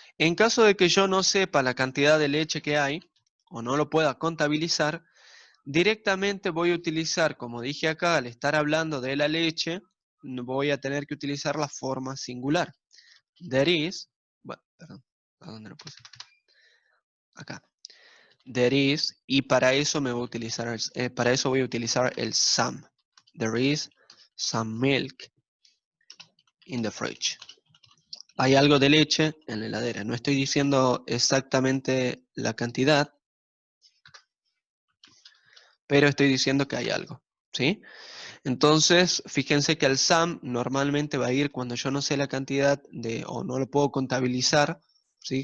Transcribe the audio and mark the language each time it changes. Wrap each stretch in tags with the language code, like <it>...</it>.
<es>En caso de que yo no sepa la cantidad de leche que hay, o no lo pueda contabilizar, directamente voy a utilizar, como dije acá, al estar hablando de la leche, voy a tener que utilizar la forma singular.</es> <en>There is,</en> <es>bueno, perdón, ¿a dónde lo puse? Acá.</es> <en>There is,</en> <es>y para eso me voy a utilizar, para eso voy a utilizar el some.</es> <en>There is some milk in the fridge.</en> <es>Hay algo de leche en la heladera. No estoy diciendo exactamente la cantidad, pero estoy diciendo que hay algo, ¿sí? Entonces, fíjense que el some normalmente va a ir cuando yo no sé la cantidad de, o no lo puedo contabilizar, ¿sí?</es>